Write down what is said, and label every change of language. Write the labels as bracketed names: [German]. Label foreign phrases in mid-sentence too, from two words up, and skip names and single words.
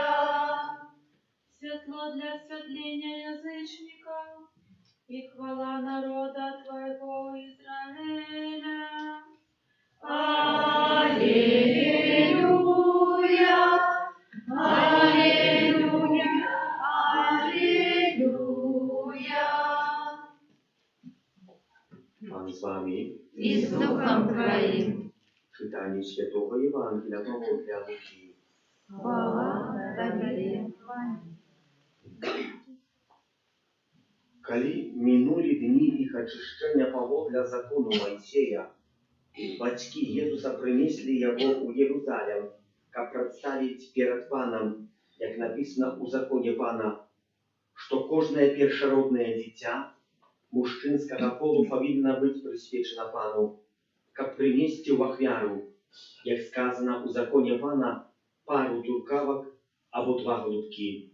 [Ukrainian] Світло для світлення язичників і хвала народа Твого Ізраїля. Аллилуйя, аллилуйя, аллилуйя. [Polish] Pan z wami. I z duchem Twoim. Czytanie Świętego Ewangelia Pawła Łuki. Chwała Tobie, Panie. [Belarusian] Калі мінулі дні іх ачышчэння паводле закону Майсея, бацькі Езуса прынеслі яго ў Єрусалим, каб прадставіць перад Панам, як напісана ў законе Пана, што кожнае першароднае дзіця мужчынскага полу павінна быць прысвечана Пану, каб прынесці ў ахвяру, як сказана ў законе Пана, пару туркавак або 2 голубкі.